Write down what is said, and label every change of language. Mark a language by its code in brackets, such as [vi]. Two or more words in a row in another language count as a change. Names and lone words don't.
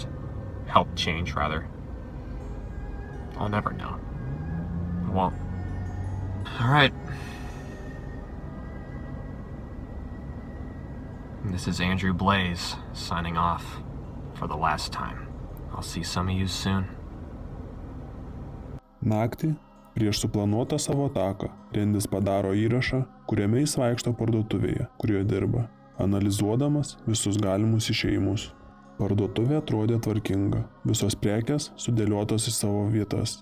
[en] Helped change, rather. I'll never know. I won't. Alright. This is Andrew Blaze, signing off for the last time. I'll see some of you soon. [lt] Naktį, prieš suplanuotą savo ataką, Rendis padaro įrašą, kuriame jis vaikšto parduotuvėje, kurioje dirba, analizuodamas visus galimus išėjimus. Parduotuvė atrodė tvarkinga, visos prekės sudėliotos į savo vietas.